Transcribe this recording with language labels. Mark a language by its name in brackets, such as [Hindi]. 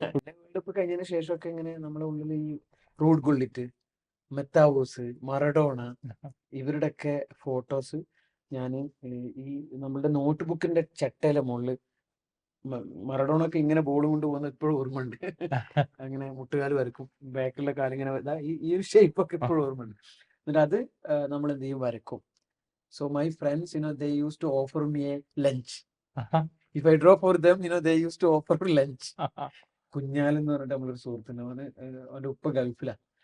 [Malayalam] World cup കഴിഞ്ഞതിന് ശേഷമൊക്കെ ഇങ്ങനെ നമ്മുടെ ഉള്ളിൽ ഈ റൂഡ് ഗുള്ളിറ്റ്, മെത്താവൂസ്, മറഡോണ ഇവരുടെയൊക്കെ ഫോട്ടോസ് ഞാൻ ഈ നമ്മളുടെ നോട്ട് ബുക്കിന്റെ ചട്ടയിലെ മുകളിൽ മറഡോണൊക്കെ ഇങ്ങനെ ബോൾ കൊണ്ട് പോകുന്നത് ഇപ്പോഴും ഓർമ്മയുണ്ട്. അങ്ങനെ മുട്ടുകാല് വരക്കും, ബാക്കിലുള്ള കാലിങ്ങനെ ഈ ഒരു ഷേപ്പ് ഒക്കെ ഇപ്പോഴും ഓർമ്മയുണ്ട്. എന്നിട്ട് അത് നമ്മൾ എന്ത് ചെയ്യും, വരക്കും. [English] So my friends, they used to offer me a lunch. If I draw for them, they used to offer lunch. [Malayalam] കുഞ്ഞാലെന്ന് പറഞ്ഞിട്ട് നമ്മളൊരു സുഹൃത്തുണ്ട്, അവൻ്റെ ഉപ്പ ഗൾഫിലാണ്.